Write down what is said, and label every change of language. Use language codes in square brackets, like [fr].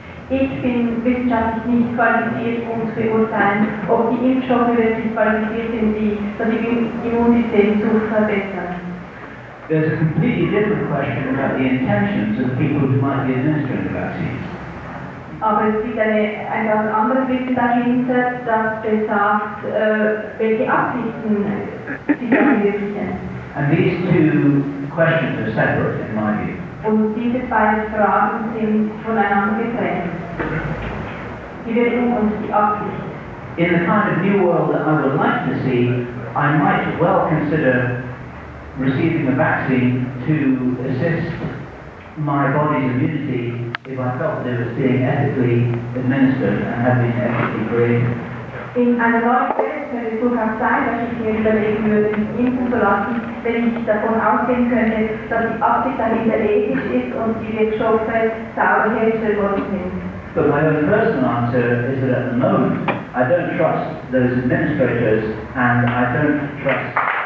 [de] Ich bin wissenschaftlich nicht qualifiziert, um zu beurteilen, ob die Impfstoffe wirklich qualifiziert sind, das Immunsystem zu verbessern. [en] There's a completely different question about the intentions of the people who might be administering the vaccines. [de] Aber es gibt ein ganz anderes Wissen dahinter, das besagt, welche Absichten sie verwirklichen. [en] And these two questions are separate in my view. [de] Und diese beiden Fragen sind voneinander getrennt. Die Wirkung und die Absicht. [en] In the kind of new world that I would like to see, I might well consider receiving a vaccine to assist my body's immunity if I felt that it was being ethically administered and had been ethically created. [de] In einer neuen Welt könnte es durchaus sein, dass ich mir überlegen würde, mich impfen zu lassen, wenn ich davon ausgehen könnte, dass die Absicht dahinter ethisch ist und die Wirkstoffe sauber hergestellt worden sind. [en] But my own personal answer is that at the moment, I don't trust those administrators and I don't trust